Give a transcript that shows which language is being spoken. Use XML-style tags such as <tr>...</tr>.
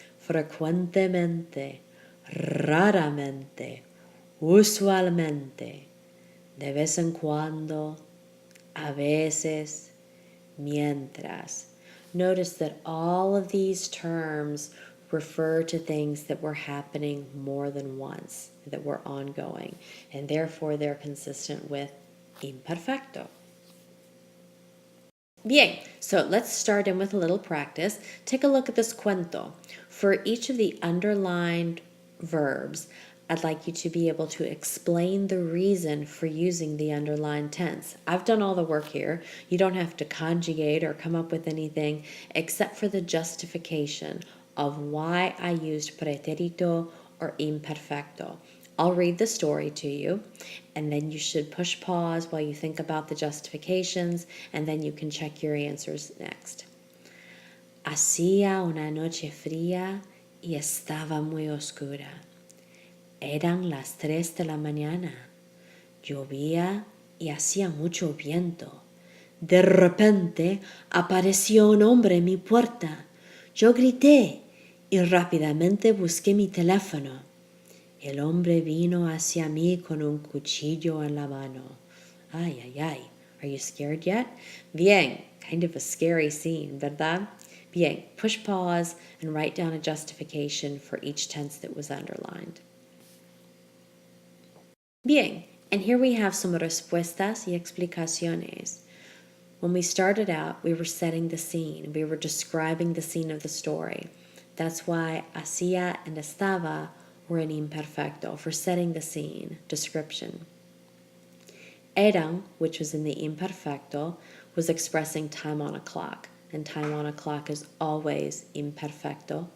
<es>frecuentemente, raramente, usualmente, de vez en cuando, a veces, mientras.</es> <en>Notice that all of these terms refer to things that were happening more than once, that were ongoing, and therefore they're consistent with imperfecto. Bien, so let's start in with a little practice. Take a look at this cuento. For each of the underlined verbs, I'd like you to be able to explain the reason for using the underlined tense. I've done all the work here. You don't have to conjugate or come up with anything except for the justification of why I used pretérito or imperfecto. I'll read the story to you, and then you should push pause while you think about the justifications, and then you can check your answers next.</en> <es>Hacía una noche fría y estaba muy oscura. Eran las 3 de la mañana. Llovía y hacía mucho viento. De repente apareció un hombre en mi puerta. Yo grité y rápidamente busqué mi teléfono. El hombre vino hacia mí con un cuchillo en la mano. Ay, ay, ay.</es> <en>Are you scared yet?</en> <es>Bien.</es> <en>Kind of a scary scene, ¿verdad?</en> <es>Bien.</es> <en>Push pause and write down a justification for each tense that was underlined.</en> <es>Bien.</es> <en>And here we have some</en> <es>respuestas y explicaciones.</es> <en>When we started out, we were setting the scene. We were describing the scene of the story. That's why hacía and estaba were in imperfecto for setting the scene, description. Eran, which was in the imperfecto, was expressing time on a clock, and time on a clock is always imperfecto.</en>